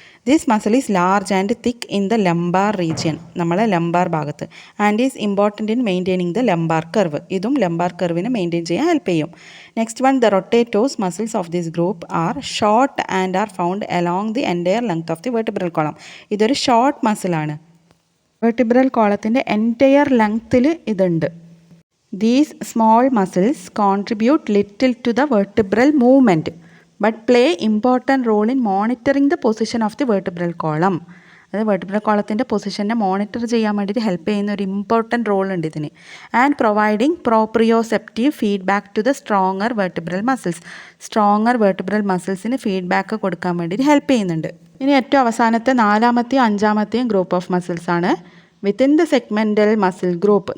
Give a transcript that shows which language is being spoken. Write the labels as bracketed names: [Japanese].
[English] this muscle is large and thick in the lumbar region, [Malayalam] നമ്മളെ lumbar ഭാഗത്ത്, [English] And is important in maintaining the lumbar curve. [Malayalam] ഇതും lumbar കർവിനെ maintain ചെയ്യാൻ help ചെയ്യും. [English] Next one, the rotatores muscles of this group are short and are found along the entire length of the vertebral column. [Malayalam] ഇതൊരു short മസിലാണ്. Vertebral കോളത്തിൻ്റെ entire ലെങ്ത്തിൽ ഇതുണ്ട്. [English] These small muscles contribute little to the vertebral movement but play important role in monitoring the position of the vertebral column. [Malayalam] അത് vertebral കോളത്തിൻ്റെ പൊസിഷനെ monitor ചെയ്യാൻ വേണ്ടിയിട്ട് help ചെയ്യുന്ന ഒരു important role ഉണ്ട് ഇതിന്. [English] And providing proprioceptive feedback to the stronger vertebral muscles. [Malayalam] Stronger vertebral മസിൽസിന് feedback കൊടുക്കാൻ വേണ്ടിയിട്ട് help ചെയ്യുന്നുണ്ട്. ഇനി ഏറ്റവും അവസാനത്തെ 4ാമത്തെയും 5ാമത്തെയും ഗ്രൂപ്പ് ഓഫ് മസിൽസ് ആണ് [English] Within the segmental muscle group.